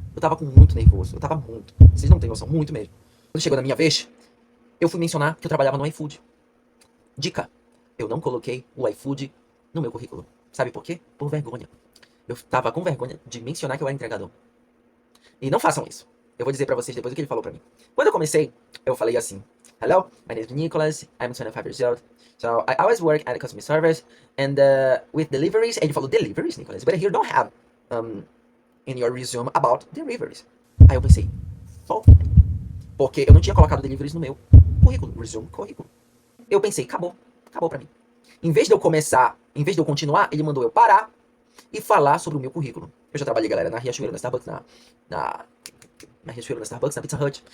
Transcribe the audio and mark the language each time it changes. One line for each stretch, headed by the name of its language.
Portuguese: Eu tava muito nervoso, eu tava muito. Vocês não têm noção, muito mesmo. Quando chegou na minha vez, eu fui mencionar que eu trabalhava no iFood. Dica, eu não coloquei o iFood no meu currículo. Sabe por quê? Por vergonha. Eu tava com vergonha de mencionar que eu era entregador. E não façam isso. Eu vou dizer pra vocês depois o que ele falou pra mim. Quando eu comecei, eu falei assim,
English: hello, my name is Nicholas, I'm 25 years old. So I always work at a customer service and with deliveries.
Portuguese: Ele falou,
English: deliveries, Nicholas? But here don't have in your resume about deliveries.
Portuguese: Aí eu pensei, porque eu não tinha colocado deliveries no meu currículo, resume currículo. Eu pensei, acabou pra mim. Em vez de eu continuar, ele mandou eu parar e falar sobre o meu currículo. Eu já trabalhei, galera, na Riachuelo, na Starbucks, na Riachuelo, na Starbucks, na Pizza Hut.